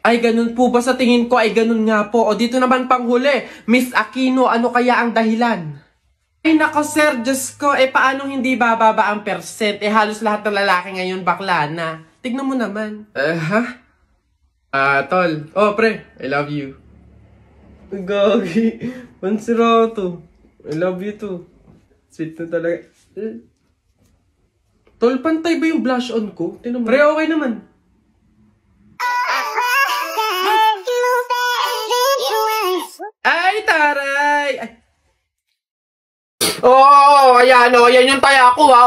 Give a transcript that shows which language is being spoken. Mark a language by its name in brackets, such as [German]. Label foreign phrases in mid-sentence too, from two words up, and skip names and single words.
[Filipino] Ay, ganun po ba sa tingin ko? Ay, ganun nga po. O dito naman panghuli, Miss Aquino, ano kaya ang dahilan? Ay, nako sir, Diyos ko, paano hindi bababa ang percent? Halos lahat ng lalaki ngayon bakla na. Tignan mo naman. Tol. Oh, pre, [English] I love you. [Filipino] Gagi, pansirato. [English] I love you too. [Filipino] Sweet na talaga. Tol, pantay ba yung [English] blush on [Filipino] ko? Tinan mo. Pre, okay naman. Ay, taray! Ay. Ayan, yan yung taya ko, ha?